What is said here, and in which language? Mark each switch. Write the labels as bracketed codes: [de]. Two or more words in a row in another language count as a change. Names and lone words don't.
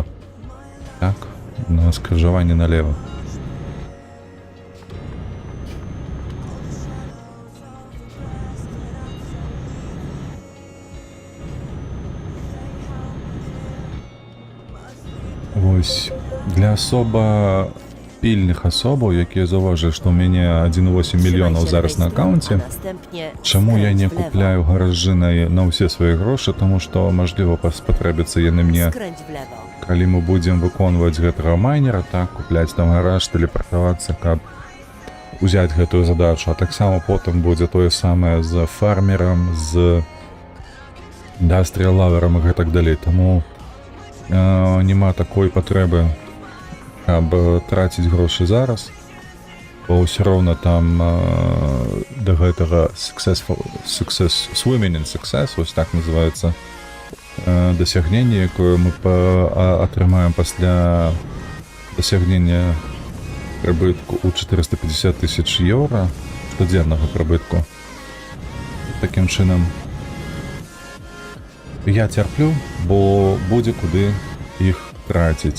[be] Так, на скрыжаванне налево. Вось, для асоба пільных асобаў, якія заўважылі, што ў мяне 1,8 мільёнаў зараз на аккаунце, чаму я не купляю гаражы на ўсе свае грошы, таму што, мажліва, спатрэбіцца яны мне, [pl] Skręć w lewo. [be] калі мы будзем выконваць гэтага майнера, так, купляць там гараж, тэлепартавацца, каб узяць гэтую задачу, а таксама потым будзе тое самае з фармерам, з industrial лаверам і гэтак далей, таму няма такой патрэбы, каб траціць грошы зараз, бо ўсё роўна там да гэтага [en] swimming in success, [be] вось так называецца дасягненне, якое мы атрымаем пасля дасягнення прыбытку ў 450 000 еўра, штодзеннага прыбытку. [uk] таким чином. [be] Я цярплю, бо будзе куды іх траціць.